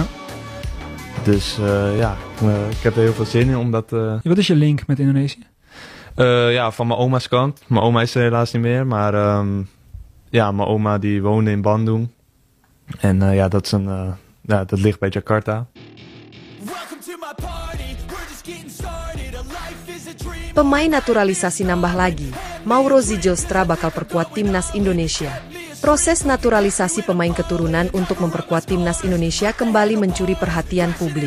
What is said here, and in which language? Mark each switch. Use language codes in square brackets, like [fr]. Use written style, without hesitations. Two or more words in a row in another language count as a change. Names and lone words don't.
[nl] Dus ik heb er heel veel zin in. Omdat, Wat is je link met Indonesië? Van mijn oma's kant. Mijn oma is er helaas niet meer, maar... mijn oma die woonde in Bandung. En dat is dat ligt bij Jakarta. [id] Pemain naturalisasi nambah lagi. Mauro Zijlstra bakal perkuat timnas Indonesia. Proses naturalisasi pemain keturunan untuk memperkuat timnas Indonesia kembali mencuri perhatian publik.